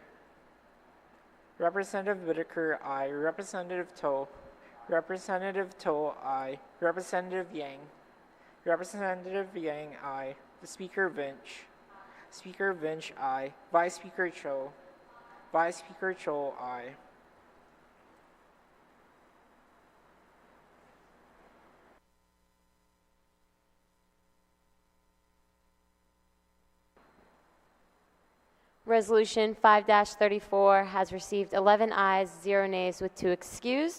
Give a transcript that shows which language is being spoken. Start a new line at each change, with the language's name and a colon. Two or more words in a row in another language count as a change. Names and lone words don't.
English: Representative Whitaker, aye. Representative To. Representative To, aye. Representative Yang. Representative Yang, aye. Speaker Vinch. Speaker Vinch, aye. Vice Speaker Cho. Vice Speaker Cho, aye. Resolution 5-34 has received 11 ayes, 0 nays, with 2 excused.